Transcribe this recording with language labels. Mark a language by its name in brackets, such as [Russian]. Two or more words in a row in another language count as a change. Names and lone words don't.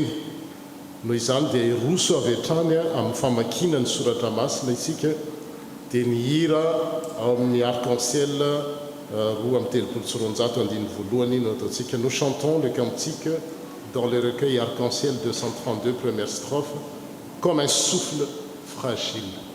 [Malagasy] Noho izany dia iroso avy hatrany amin'ny famakiana ny soratra masina isika dia ny hira ao amin'ny arc-en-ciel 2:390 no ataontsika. [French] Nous chantons le cantique dans le recueil arc-en-ciel 232 première strophe comme un souffle fragile.